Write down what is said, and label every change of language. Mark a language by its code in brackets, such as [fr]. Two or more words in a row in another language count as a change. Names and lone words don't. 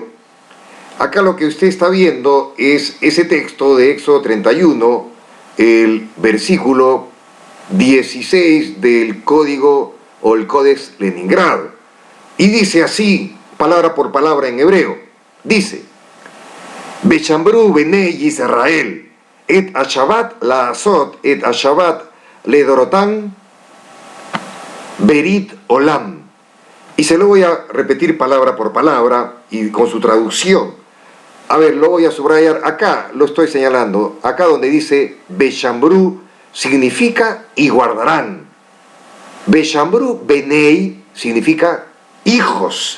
[es] Acá lo que usted está viendo es ese texto de Éxodo 31, el versículo 16 del código o el Codex Leningrado. Y dice así, palabra por palabra en hebreo, dice: [he] ושמרו בני ישראל, את שבת לעשות, את שבת לדרתם, ברית עולם. [es] Y se lo voy a repetir palabra por palabra y con su traducción. A ver, lo voy a subrayar acá, lo estoy señalando. Acá donde dice Beshambru significa y guardarán. [he] ושמרו בני [es] significa hijos.